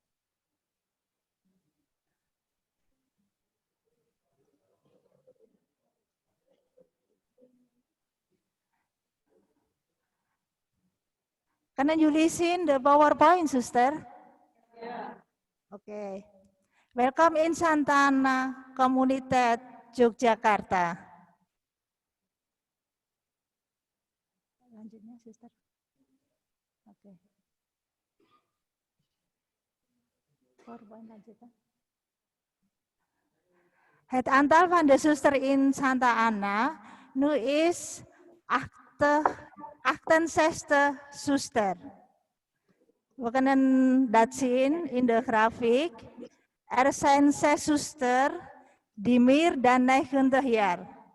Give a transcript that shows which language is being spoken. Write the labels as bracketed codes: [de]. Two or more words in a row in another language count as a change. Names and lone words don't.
[nl] Kunnen jullie zien de PowerPoint, zuster? Ja. Oké. Welkom in Santa Ana, Komunitas Yogyakarta. [id] Lanjutnya, zuster. Oke. PowerPoint lanjutnya. [nl] Het aantal van de zuster in Santa Ana nu is 68 zuster. We kunnen dat zien in de grafiek. Er zijn 6 zuster die meer dan 90 jaar.